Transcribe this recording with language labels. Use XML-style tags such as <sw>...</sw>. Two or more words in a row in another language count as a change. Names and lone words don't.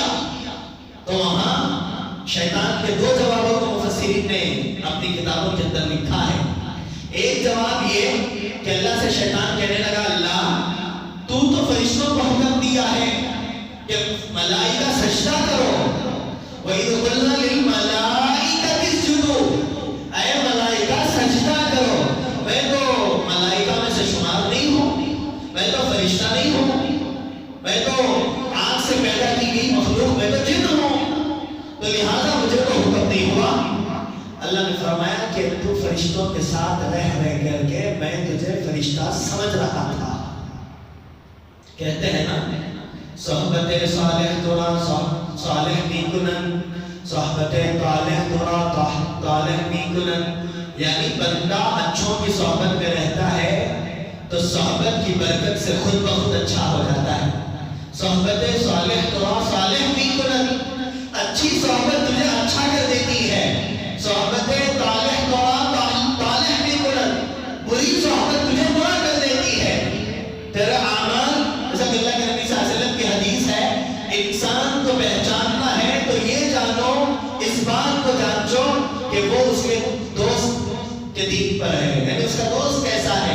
<ur>تو وہاں شیطان کے دو جوابوں کو مفسرین نے اپنی کتابوں کے اندر لکھا ہے. ایک جواب یہ کہ اللہ سے شیطان کہنے لگا اللہ تو فرشتوں کو حکم دیا ہے کہ ملائکہ سجدہ کرو.</ur> <ar>وَإِذْ قُلْنَا لِلْمَلَائِكَةِ اسْجُدُوا،</ar> <ur>اے ملائکہ سجدہ کرو. میں تو ملائکہ میں سے شمار نہیں ہوں، میں تو فرشتہ نہیں ہوں، میں تو آگ سے پیدا کی گئی مخلوق، میں تو جن ہوں. تو لہٰذا اللہ نے فرمایا کہ تو فرشتوں کے ساتھ رہ کر کے میں تجھے فرشتہ سمجھ رہا تھا. کہتے ہیں نا</ur> <fa>صحبت صالح ترا صالح می کنن،</fa> <ur>صحبت طالح ترا طالح می کنن، یعنی بندہ اچھوں کی صحبت میں رہتا ہے تو صحبت کی برکت سے خود بخود اچھا ہو جاتا ہے.</ur> <fa>صحبت صالح ترا صالح می کنن،</fa> <ur>اچھی صحبت تجھے اچھا کر دیتی ہے.</ur> <fa>صحبت طالح ترا طالح می کنن،</fa> <ur>بری صحبت تجھے برا کر دیتی ہے. تیرے اعمال، جیسا کہ اللہ کے نبی صلی اللہ علیہ وسلم کی حدیث ہے، انسان کو پہچاننا ہے تو یہ جانو، اس بات کو جانچو کہ وہ اس کے دوست کے دین پر ہے، یعنی اس کا دوست کیسا ہے.</ur>